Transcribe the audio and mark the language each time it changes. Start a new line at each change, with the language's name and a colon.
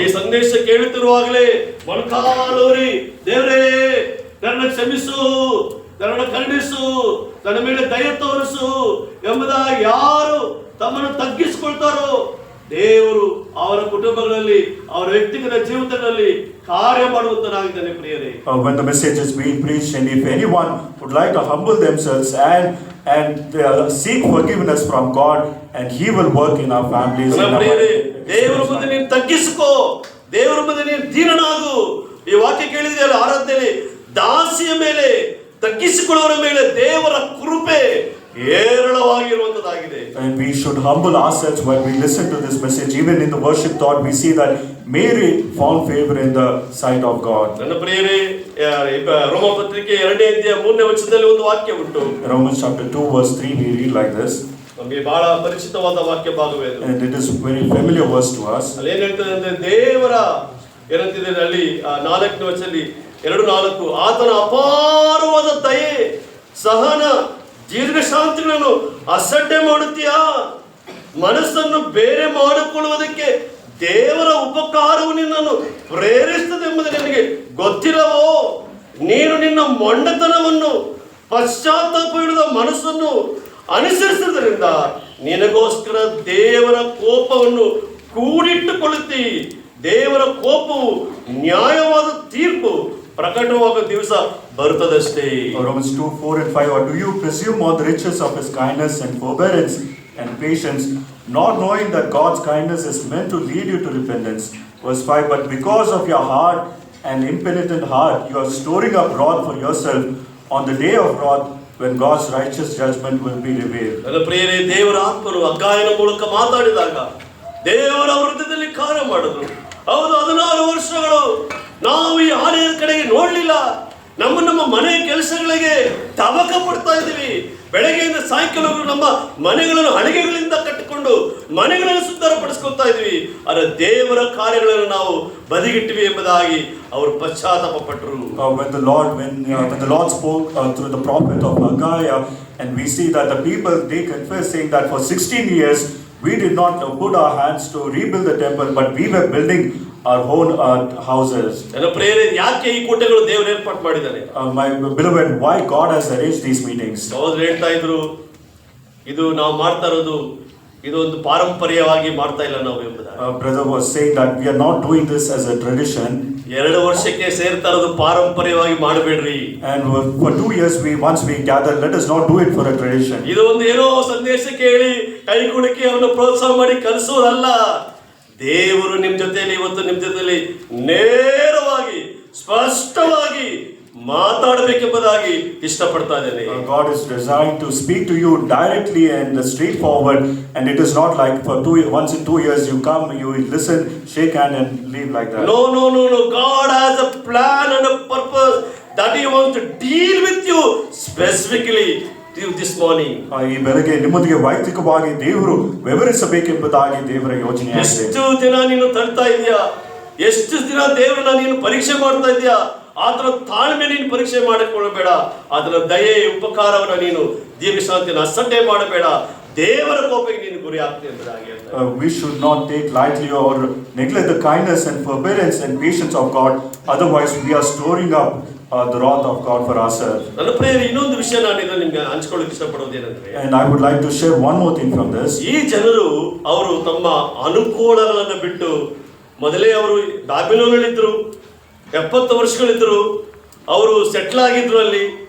Kannada: ಈ ಸಂದೇಶ ಕೇಳುತ್ತಿರುವಾಗಲೇ ಮೊಣಕಾಲೂರಿ, ದೇವರೇ ನನ್ನ ಕ್ಷಮಿಸು, ನನ್ನ ಕರುಣಿಸು, ನನ್ನ ಮೇಲೆ ದಯ ತೋರಿಸು ಎಂಬುದಾಗಿ ಯಾರು ತಮ್ಮನ್ನು ತಗ್ಗಿಸಿಕೊಳ್ತಾರೋ ದೇವರು ಅವರ ಕುಟುಂಬಗಳಲ್ಲಿ, ಅವರ ವ್ಯಕ್ತಿಗತ ಜೀವಿತದಲ್ಲಿ ಕಾರ್ಯ ಮಾಡುವಂತನಾಗಿದ್ದಾನೆ. ಪ್ರಿಯರೇ,
English: when the message is being preached and if anyone would like to humble themselves and seek forgiveness from God, and He will work in our families.
Kannada: ಪ್ರಿಯರೇ, ದೇವರ ಮುಂದೆ ನೀನು ತಗ್ಗಿಸಿಕೋ, ದೇವರ ಮುಂದೆ ನೀನು ದೀನನಾಗು. ಈ ವಾಕ್ಯ ಕೇಳಿದೆಯಲ್ಲ ಆರಾಧನೆಯಲ್ಲಿ, ದಾಸಿಯ ಮೇಲೆ, ತಗ್ಗಿಸಿಕೊಳ್ಳುವವರ ಮೇಲೆ ದೇವರ ಕೃಪೆ ಹೇರಳವಾಗಿರುವಂತದಾಗಿದೆ.
English: And we should humble ourselves when we listen to this message. Even in the worship thought, we see that Mary found favor in the sight of God.
Kannada: ನನ್ನ ಪ್ರಿಯರೇ, ರೋಮ ಪತ್ರಿಕೆ 2ನೇ ಅಧ್ಯಾಯ 3ನೇ ವಚನದಲ್ಲಿ ಒಂದು ವಾಕ್ಯ ಉಂಟು.
English: Romans chapter 2 verse 3 we read like this.
Kannada: ನಮಗೆ ಬಹಳ ಪರಿಚಿತವಾದ ವಾಕ್ಯ ಭಾಗವೇ ಅದು.
English: And it is very familiar verse to us.
Kannada: ಅಲ್ಲಿ ಏನ್ ಹೇಳ್ತದೆ ಅಂದ್ರೆ, ದೇವರ ಏನಂತಿದೆ ಅಲ್ಲಿ 4ನೇ ವಚನದಲ್ಲಿ 2:4, ಆತನ ಅಪಾರವಾದ ದಯೆ, ಸಹನ, ದೀರ್ಘ ಶಾಂತಿಗಳನ್ನು ಅಸಡ್ಡೆ ಮಾಡುತ್ತೀಯಾ? ಮನಸ್ಸನ್ನು ಬೇರೆ ಮಾಡಿಕೊಳ್ಳುವುದಕ್ಕೆ ದೇವರ ಉಪಕಾರವು ನಿನ್ನನ್ನು ಪ್ರೇರಿಸುತ್ತದೆ ಎಂಬುದು ನಿನಗೆ ಗೊತ್ತಿಲ್ಲವೋ? ನೀನು ನಿನ್ನ ಮೊಂಡತನವನ್ನು, ಪಶ್ಚಾತ್ತಾಪವಿಲ್ಲದ ಮನಸ್ಸನ್ನು ಅನುಸರಿಸುವುದರಿಂದ ನಿನಗೋಸ್ಕರ ದೇವರ ಕೋಪವನ್ನು ಕೂಡಿಟ್ಟುಕೊಳ್ಳುತ್ತಿ. ದೇವರ ಕೋಪವು ನ್ಯಾಯವಾದ ತೀರ್ಪು ಪ್ರಕಟವಾಗುವ ದಿವಸ ಬರುತ್ತದಷ್ಟೇ.
English: Romans 2, 4 and 5. Or do you presume on the riches of His kindness and forbearance and patience, not knowing that God's kindness is meant to lead you to repentance? Verse 5. But because of your hard and impenitent heart, you are storing up wrath for yourself on the day of wrath, when God's righteous judgment will be revealed.
Kannada: ನನ್ನ ಪ್ರಿಯರೇ, ದೇವರ ಆತ್ಮರು ಅಗ್ಗಾಯನ ಮೂಲಕ ಮಾತಾಡಿದಾಗ ದೇವರ ಹೃದಯದಲ್ಲಿ ಕಾರ್ಯ ಮಾಡಿದ್ರು. ಹೌದು, 16 ವರ್ಷಗಳು ನಾವು ಈ ಆಲಯದ ಕಡೆಗೆ ನೋಡ್ಲಿಲ್ಲ. ನಮ್ಮ ಮನೆ ಕೆಲಸಗಳಿಗೆ ತವಕ ಪಡ್ತಾ ಇದ್ದೀವಿ. ಬೆಳಗ್ಗೆಯಿಂದ ಸಾಯಂಕಾಲವರೆಗೂ ನಮ್ಮ ಮನೆಗಳನ್ನು ಹಳಿಗೆಗಳಿಂದ ಕಟ್ಟಿಕೊಂಡು ಮನೆಗಳನ್ನು ಸುಂದರಪಡಿಸ್ಕೊಳ್ತಾ ಇದ್ವಿ. ಆದರೆ ದೇವರ ಕಾರ್ಯಗಳನ್ನು ನಾವು ಬದಿಗಿಟ್ಟಿವಿ ಎಂಬುದಾಗಿ ಅವರು ಪಶ್ಚಾತ್ತಾಪ ಪಟ್ಟರು.
English: When the Lord spoke through the prophet of Haggai, and we see that the people, they confess saying that for 16 years we did not put our hands to rebuild the temple, but we were building our own houses.
Kannada: ನನ್ನ ಪ್ರಿಯರೇ, ಯಾಕೆ ಈ ಕೂಟಗಳು ದೇವರು ಏರ್ಪಾಡು ಮಾಡಿದ್ದಾನೆ?
English: My beloved, why God has arranged these meetings?
Kannada: ಸಹೋದರರು ಹೇಳ್ತಾ ಇದ್ರು, ಇದು ನಾವು ಮಾಡ್ತಾ ಇರೋದು ಇದೊಂದು ಪಾರಂಪರ್ಯವಾಗಿ ಮಾಡ್ತಾ ಇಲ್ಲ ನಾವು ಎಂಬುದಾಗಿ.
English: Brother was saying that we are not doing this as a tradition.
Kannada: 2 ವರ್ಷಕ್ಕೆ ಸೇರ್ತಾ ಇರೋದು ಪಾರಂಪರ್ಯವಾಗಿ ಮಾಡಬೇಡ್ರಿ.
English: And for 2 years once we gather, let us not do it for a tradition.
Kannada: ಇದು ಒಂದು ಏನೋ ಸಂದೇಶ ಕೇಳಿ ಕೈ ಕುಣಿಕೆ ಅವನು ಪ್ರೋತ್ಸಾಹ ಮಾಡಿ ಕಲಿಸೋದಲ್ಲ. ದೇವರು ನಿಮ್ಮ ಜೊತೆಯಲ್ಲಿ ಇವತ್ತು ನಿಮ್ಮ ಜೊತೆಯಲ್ಲಿ ನೇರವಾಗಿ ಸ್ಪಷ್ಟವಾಗಿ ಮಾತಾಡಬೇಕೆಂಬುದಾಗಿ ಇಷ್ಟಪಡ್ತಾ ಇದ್ದೇನೆ.
English: God is designed to speak to you directly and straightforward, and it is not like for once in 2 years you come, you listen, shake hand and leave like that. No. God has a plan and a purpose that He wants to deal with you specifically this morning.
Kannada: ಈ ಬೆಳಗ್ಗೆ ನಿಮ್ಮೊಂದಿಗೆ ವೈಯಕ್ತಿಕವಾಗಿ ದೇವರು ವಿವರಿಸಬೇಕೆಂಬುದಾಗಿ ದೇವರ ಯೋಜನೆಯಾಗಿದೆ. ಎಷ್ಟು ದಿನ ನೀನು ತಳ್ತಾ ಇದೆಯಾ? ಎಷ್ಟು ದಿನ ದೇವರನ್ನ ನೀನು ಪರೀಕ್ಷೆ ಮಾಡ್ತಾ ಇದೆಯಾ? ಆತರ ತಾಳ್ಮೆ ನೀನು ಪರೀಕ್ಷೆ ಮಾಡಿಕೊಳ್ಳಬೇಡ. ಅದರ ದಯೆ ಉಪಕಾರವನ್ನು ನೀನು ದೀರ್ಘ ಶಾಂತಿಯನ್ನು ಅಸಡ್ಡೆ ಮಾಡಬೇಡ. ದೇವರ ಕೋಪಕ್ಕೆ ನೀನು ಗುರಿ ಆಗ್ತೀಯ ಎಂಬುದಾಗಿ.
English: We should not take lightly or neglect the kindness and forbearance and patience of God. Otherwise, we are storing up the wrath of God for ourselves.
Kannada: ನನ್ನ ಪ್ರಿಯರೇ, ಇನ್ನೊಂದು ವಿಷಯ ನಾನು ಇದನ್ನು ನಿಮಗೆ ಹಂಚಿಕೊಳ್ಳಕ್ಕೆ ಇಷ್ಟಪಡೋದೇನೆಂದ್ರೆ,
English: and I would like to share one more thing from this.
Kannada: ಈ ಜನರು ಅವರು ತಮ್ಮ ಅನುಕೂಲಗಳನ್ನು ಬಿಟ್ಟು, ಮೊದಲೇ ಅವರು ಬಾಬಿಲೋನಲ್ಲಿದ್ದರು, 70 ವರ್ಷಗಳಿದ್ದರು, ಅವರು ಸೆಟ್ಲ್ ಆಗಿದ್ರು ಅಲ್ಲಿ.